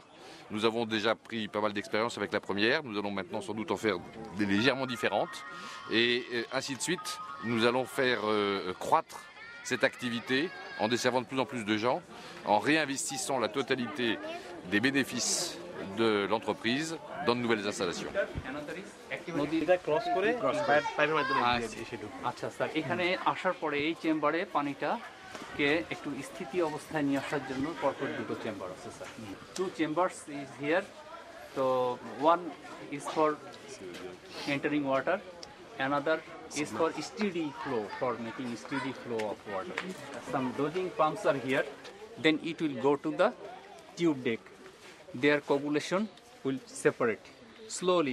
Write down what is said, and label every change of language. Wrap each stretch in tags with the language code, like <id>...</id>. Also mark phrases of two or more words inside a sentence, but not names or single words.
<fr>Nous avons déjà pris pas mal d'expérience avec la première, nous allons maintenant sans doute en faire des légèrement différentes. Et ainsi de suite, nous allons faire croître cette activité en desservant de plus en plus de gens, en réinvestissant la totalité des bénéfices de l'entreprise dans de nouvelles installations.</fr> <bn>নদীটা ক্রস করে পাইপের মাধ্যমে আচ্ছা স্যার এখানে আসার পরে এই চেম্বারে পানিটাকে একটু স্থিতি অবস্থায় নিয়ে আসার জন্য পরপর দুটো চেম্বার আছে স্যার</bn> <en>two chambers is here</en> <bn>তো</bn> <en>one is for entering water another is for steady flow, for making steady flow of water. Some dosing pumps are here, then it will go to the tube deck. Their coagulation will separate slowly.</en>